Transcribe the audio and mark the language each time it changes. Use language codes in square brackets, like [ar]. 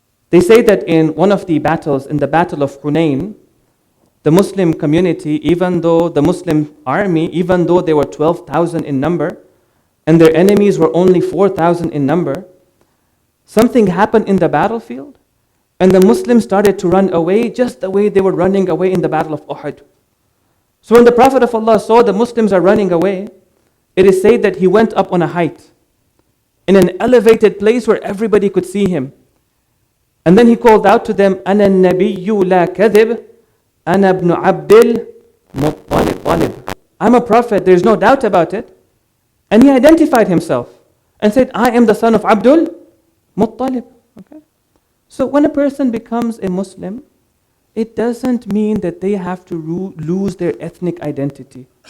[en] They say that in one of the battles, in the Battle of Hunayn, the Muslim community, even though the Muslim army, even though they were 12,000 in number, and their enemies were only 4,000 in number, something happened in the battlefield, and the Muslims started to run away just the way they were running away in the Battle of Uhud. So when the Prophet of Allah saw the Muslims are running away, it is said that he went up on a height, in an elevated place where everybody could see him. [ar] And then he called out to them, أَنَا النَّبِيُّ لَا كَذِبْ أَنَا ابْنُ عَبْدِ الْمُطَّلِبِ. [en] I'm a prophet, there's no doubt about it. And he identified himself and said, I am the son of Abdul Muttalib. Okay? So when a person becomes a Muslim, it doesn't mean that they have to lose their ethnic identity.